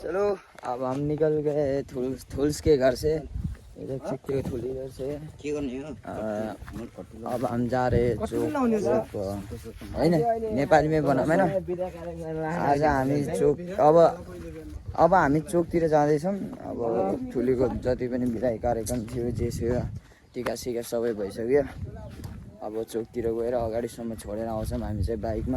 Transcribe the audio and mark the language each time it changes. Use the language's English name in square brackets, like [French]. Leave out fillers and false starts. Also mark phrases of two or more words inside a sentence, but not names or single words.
[Hindi] चलो अब हम निकल गए थुल्स के घर से। इधर चिट्ठी थुली इधर से अब हम जा रहे चोक होइन नेपाली में बनाऊँ होइन। [Nepali] आज हामी चोक अब हामी चोकतिर जाँदैछौँ। अब ठुलीको जति पनि बिदाई कार्यक्रम थियो जे थियो टिका सिका सबै भइसक्यो। अब चोकतिर गएर अगाडिसम्म छोडेर आउँछौँ हामी चाहिँ बाइकमा।